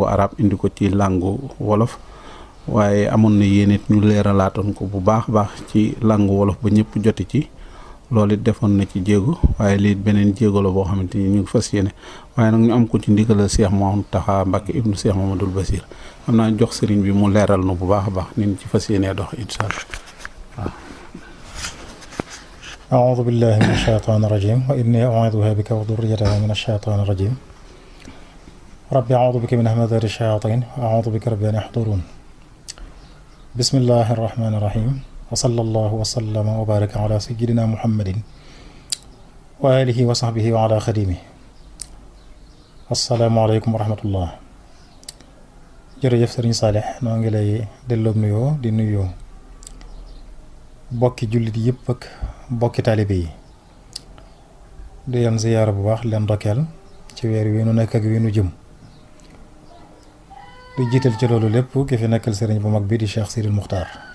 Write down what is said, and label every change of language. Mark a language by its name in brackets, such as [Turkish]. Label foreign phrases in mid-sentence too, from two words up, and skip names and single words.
[Wolof] arab indi ko ci langue wolof waaye amoon na yéen it ñu leeralaatoon ko bu baax baax ci langue wolof ba ñëpp joti ci loolu it defoon na ci jéego waaye lii beneen jéego la boo xamante ni ñu ngi fas yéene waaye nag ñu am ko ci ndigalal Cheikh Mountakha Mbacké ibnu Cheikh Mouhamadul Bassir xam naa jox sëriñ bi mu leeral na bu baax a baax ni ñu ci fas yéenee dox [Arabic] إن شاء الله [Wolof] waaw. [Arabic] أعوذ بالله من الشيطان الرجيم وإني أعيذها بك وذريتها من الشيطان الرجيم رب أعوذ بك من همزات الشياطين وأعوذ بك رب أن يحضرون بسم الله الرحمن الرحيم وصلى الله وسلم وبارك على سيدنا محمد وعلى آله وصحبه وعلى خادم السلام عليكم ورحمة الله. [Wolof] jërëjëf sëriñ Saalix noo ngi lay delloo nuyoo di nuyoo bokki jullit yëpp ak bokki taalibe yi di leen ziyaara bu baax leen ndokkeel ci weer wi nu nekk ak wi nu jëm di jiital ci loolu lépp ki fi nekkal sëriñ bu mag bi di Cheikh Sidil Muxtaar